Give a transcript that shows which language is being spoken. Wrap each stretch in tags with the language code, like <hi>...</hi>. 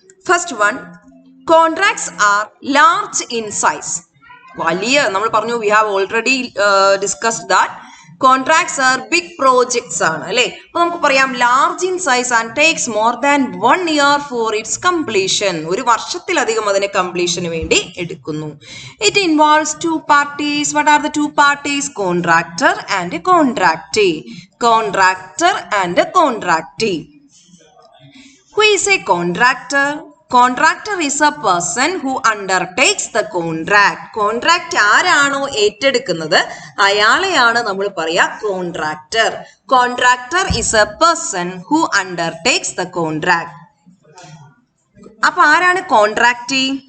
<en>First one, contracts are large in size.</en> <ml>വലിയ നമ്മൾ പറഞ്ഞു,</ml> <en>we have already discussed that contracts are big projects</en> <ml>ആണ് അല്ലേ. അപ്പൊ നമുക്ക് പറയാം</ml> <en>large in size and takes more than 1 year for its completion.</en> <ml>ഒരു വർഷത്തിലധികം അതിനെ കംപ്ലീഷന് വേണ്ടി എടുക്കുന്നു.</ml> <en>It involves 2 parties. What are the 2 parties? Contractor and contractee. Contractor and contractee. Who is a contractor? Contractor is a person who undertakes the contract.</en> <ml>Contract ആരാണോ ഏറ്റെടുക്കുന്നത് അയാളെയാണ് നമ്മൾ പറയാ contractor.</ml> <en>Contractor is a person who undertakes the contract.</en> <ml>അപ്പൊ ആരാണ് contractee?</ml>